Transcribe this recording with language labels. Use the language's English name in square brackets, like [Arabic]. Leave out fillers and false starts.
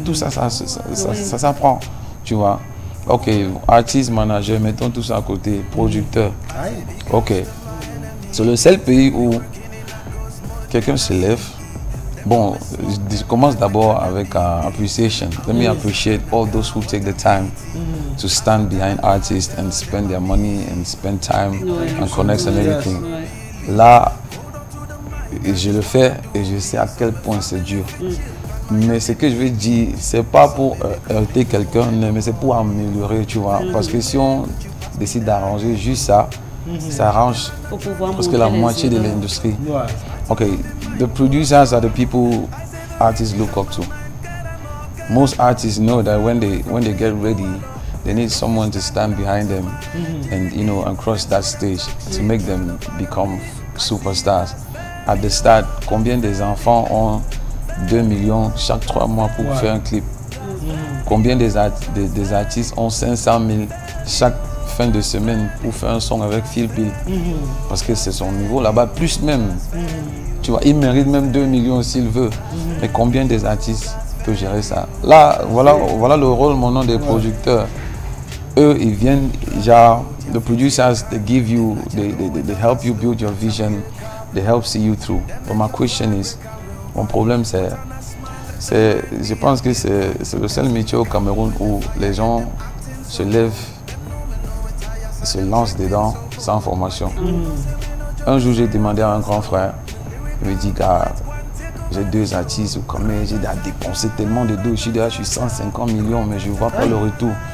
[French] Tout ça s'apprend. Tu vois. Ok, artiste, manager, mettons tout ça à côté. Producteur. Ok. C'est le seul pays où quelqu'un se lève. Bon, je commence d'abord avec appreciation. [English] Let me appreciate all those who take the time to stand behind artists and spend their money and spend time and connect and everything. [French] Là, je le fais et je sais à quel point c'est dur. Mais ce que je veux dire, c'est pas pour heurter quelqu'un, mais c'est pour améliorer, tu vois. Parce que si on décide d'arranger juste ça, ça arrange presque la moitié de l'industrie. [English] Okay, the producers are the people artists look up to. Most artists know that when they get ready, they need someone to stand behind them and cross that stage to make them become superstars. At the start, [French] combien des enfants ont 2 millions chaque 3 mois pour faire un clip? Combien des artistes ont 500 000 chaque fin de semaine pour faire un son avec Phil Bill? Parce que c'est son niveau là-bas, plus même. Tu vois, il mérite même 2 millions s'il veut. Mais combien des artistes peuvent gérer ça? Là, voilà le rôle maintenant des producteurs. Eux, ils viennent, genre, [English] the producers, they give you, they help you build your vision, they help see you through. But my question is, [French] mon problème je pense que c'est le seul métier au Cameroun où les gens se lèvent, se lancent dedans sans formation. Un jour, j'ai demandé à un grand frère, il me dit, gars, j'ai 2 artistes, j'ai dépensé tellement de dos, je suis 150 millions, mais je ne vois pas le retour.